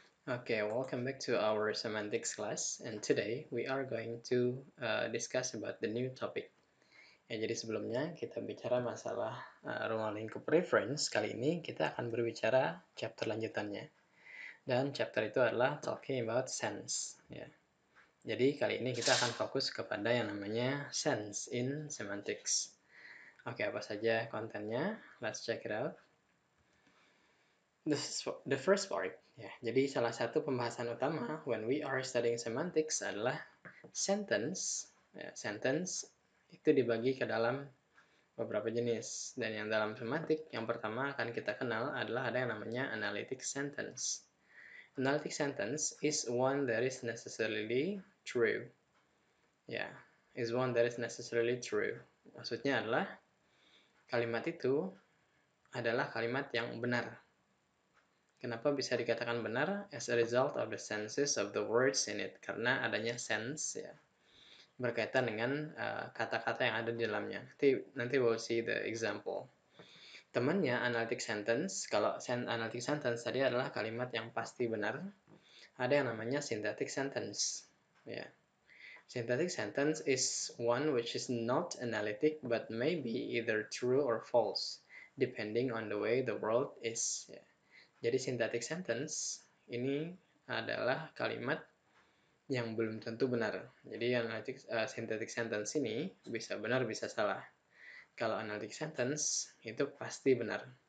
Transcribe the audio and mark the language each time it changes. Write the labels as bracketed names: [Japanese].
[English] Okay, welcome back to our semantics class, and today we are going to discuss about the new topic. [Indonesian] Ya, jadi sebelumnya kita bicara masalah ruang lingkup reference. Kali ini kita akan berbicara chapter lanjutannya, dan chapter itu adalah [English] talking about sense. [Indonesian] Ya, jadi kali ini kita akan fokus kepada yang namanya sense in semantics. [English] Oke, [Indonesian] apa saja kontennya? [English] Let's check it out. This is the first part. [Indonesian] Ya, jadi salah satu pembahasan utama [English] when we are studying semantics [Indonesian] adalah sentence. Ya, sentence itu dibagi ke dalam beberapa jenis. Dan yang dalam semantik yang pertama akan kita kenal adalah ada yang namanya analytic sentence. [English] Analytic sentence is one that is necessarily true. Ya, is one that is necessarily true. [Indonesian] Maksudnya adalah kalimat itu adalah kalimat yang benar. Kenapa bisa dikatakan benar? [English] As a result of the senses of the words in it. [Indonesian] Karena adanya sense ya, berkaitan dengan kata-kata yang ada di dalamnya. Nanti [English] we'll see the example. [Indonesian] Temannya analytic sentence, kalau analytic sentence tadi adalah kalimat yang pasti benar. Ada yang namanya synthetic sentence. Ya. [English] Synthetic sentence is one which is not analytic but may be either true or false, depending on the way the world is. [Indonesian] Ya. Jadi synthetic sentence ini adalah kalimat yang belum tentu benar. Jadi synthetic sentence ini bisa benar bisa salah. Kalau analytic sentence itu pasti benar.